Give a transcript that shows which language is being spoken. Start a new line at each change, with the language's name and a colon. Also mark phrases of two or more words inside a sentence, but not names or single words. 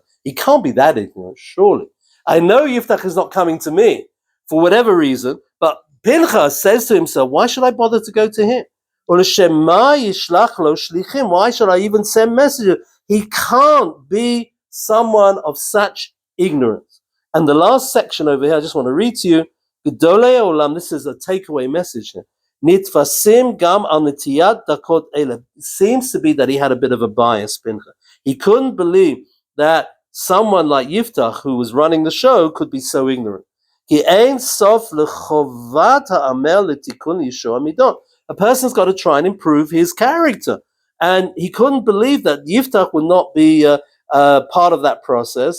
English: He can't be that ignorant, surely. I know Yiftach is not coming to me for whatever reason, but Pinchas says to himself, why should I bother to go to him? Why should I even send messages? He can't be someone of such ignorance. And the last section over here, I just want to read to you.
Hebrew: גדולי עולם,
English: this is a takeaway message here.
Hebrew: נתפסים גם על נטיות דקות אלה.
English: It seems to be that he had a bit of a bias, Pinchas. He couldn't believe that someone like Yiftach, who was running the show, could be so ignorant.
Hebrew: כי אין סוף לחובת העמל לתיקון ישוא מידות.
English: A person's got to try and improve his character. And he couldn't believe that Yiftach would not be part of that process.